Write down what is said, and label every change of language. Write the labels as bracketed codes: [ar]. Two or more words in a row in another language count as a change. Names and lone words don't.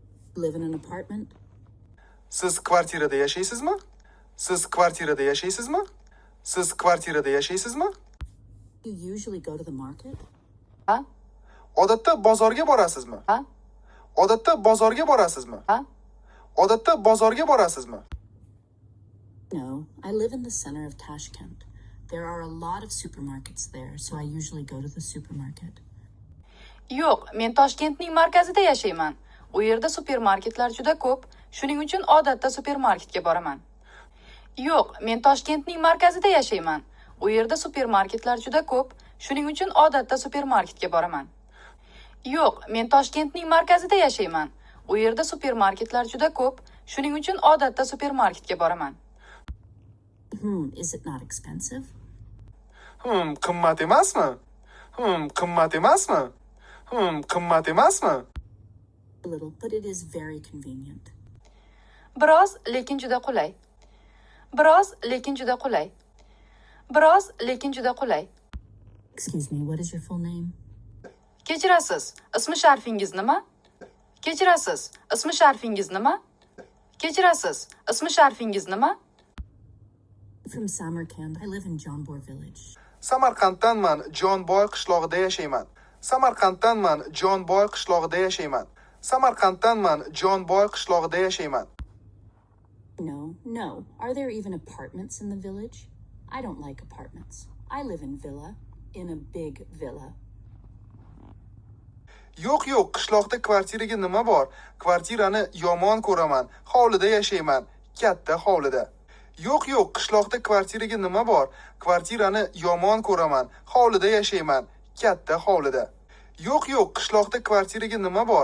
[en] Live in an apartment? [uz] Siz kvartirada yashaysizmi? Siz kvartirada yashaysizmi? Siz kvartirada yashaysizmi? [en] You usually go to the market? [uz] Ha? Odatda bozorga borasizmi? Ha? Odatda bozorga borasizmi? Ha? Odatda bozorga borasizmi? [en] No, I live in the center of Tashkent. There are a lot of supermarkets there, so I usually go to the supermarket. [uz] Yo'q, men Toshkentning markazida yashayman. U yerda supermarketlar juda ko'p, shuning uchun odatda supermarketga boraman. Yo'q, men Toshkentning markazida yashayman. U yerda supermarketlar juda ko'p, shuning uchun odatda supermarketga boraman. Yo'q, men Toshkentning markazida yashayman. U yerda supermarketlar juda ko'p, shuning uchun odatda supermarketga boraman. [en] Is it not expensive? [uz] Qimmat emasmi? Qimmat emasmi? Qimmat emasmi? [en] A little, but it is very convenient. [uz] Biroz, lekin juda qulay. Biroz, lekin juda qulay. Biroz, lekin juda qulay. [en] Excuse me, what is your full name? [uz] Kechirasiz, ismi sharfingiz nima? Kechirasiz, ismi sharfingiz nima? Kechirasiz, ismi sharfingiz nima? [en] From Samarkand. I live in Jonbor village. [uz] Samarqanddanman, Jonboy qishlog'ida yashayman. Samarqanddanman, Jonboy qishlog'ida yashayman. Samarqanddanman, Jonboy qishlog'ida yashayman. [en] No. Are there even apartments in the village? I don't like apartments. I live in a big villa. [uz] Yo'q, qishloqda kvartiraga nima bor? Kvartirani yomon ko'raman. Hovlida yashayman, katta hovlida. Yo'q, qishloqda kvartiraga nima bor? Kvartirani yomon ko'raman. Hovlida yashayman, katta hovlida. Yo'q, qishloqda kvartiraga nima bor?